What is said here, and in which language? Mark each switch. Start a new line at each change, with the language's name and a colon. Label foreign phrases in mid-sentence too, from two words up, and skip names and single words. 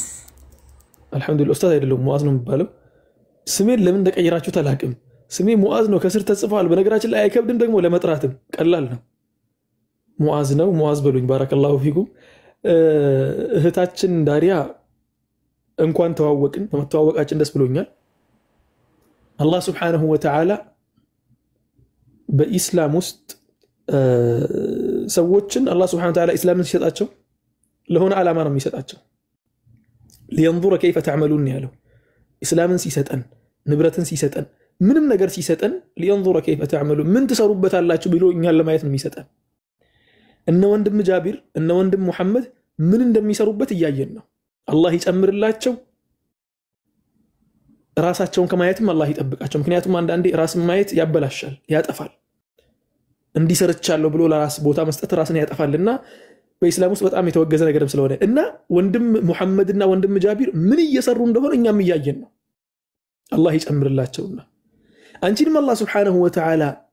Amharic: አልহামዱሊላህ ኡስታዝ አይደለም ሙአዝ ነው የሚባለው ስሜን ለምን እንደቀየራችሁ ተላቅም ስሜ ሙአዝ ነው ከስር ተጽፏል በነገራችን ላይ አይከብድም ደግሞ ለመጥራትም ቀላል ነው ሙአዝ ነው ሙአዝ በሉኝ
Arabic: بارك الله فيكم
Amharic: እህታችን ዳሪያ እንኳን ተዋወቅን በመተዋወቃችን ደስ ብሎኛል አላህ
Arabic: سبحانه وتعالى
Amharic: በኢስላም ውስጥ ሰዎችን አላህ
Arabic: سبحانه وتعالى
Amharic: ኢስላምን ሲሰጣቸው ለሆነ ዓላማ ነው የሚሰጣቸው
Arabic: لينظر كيف تعملون
Amharic: ያለው ኢስላምን ሲሰጠን ንብረትን ሲሰጠን ምንም ነገር ሲሰጠን
Arabic: لينظر كيف تعملون
Amharic: ምን ተሰሩበታላችሁ ብሎ እኛን ለማየት ነው የሚሰጠን እነ ወንድም ጃቢር እነ ወንድም መሐመድ ምን እንደሚሰሩበት እያየን ነው አላህ ይጨምርላቸው ራሳቸውን ከማየትም አላህ ይጠብቃቸው ምክንያቱም አንዳንዴ ራስን ማየት ያበላሻል ያጠፋል እንዲሰርቻለሁ ብሎ ለራስ ቦታ መስጠት ራስን ያጠፋልና በእስላም ውስጥ በጣም የተወገዘ ነገርም ስለሆነ እና ወንድም መሐመድና ወንድም ጃቢር ምን እየሰሩ እንደሆነ እኛም እያየን ነው አላህ ይጨምርላቸውና አንቺንም አላህ
Arabic: سبحانه وتعالى